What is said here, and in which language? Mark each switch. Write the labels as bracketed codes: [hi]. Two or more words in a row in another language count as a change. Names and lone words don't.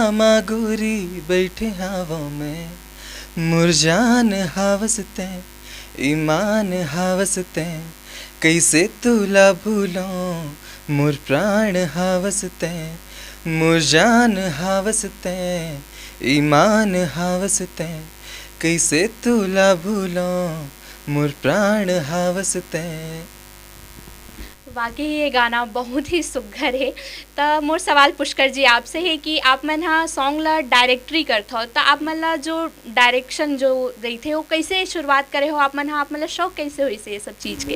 [hne] मगोरी बैठे हवा में, मुरजान हवसते ईमान हवसते, कैसे तुला भूलों मोर प्राण हवसते, मुरजान हवसते ईमान हवसते, कैसे तुला भूलों मोर प्राण हवसते। वाकई ये गाना बहुत ही सुघर है। तो मोर सवाल पुष्कर जी आपसे है कि आप मन हाँ सॉन्ग ला डायरेक्टरी करते हो, तो आप मन ला जो डायरेक्शन जो रही थे वो कैसे शुरुआत करे हो आप मन हाँ, आप मतलब शौक कैसे हुई से ये सब चीज़ के?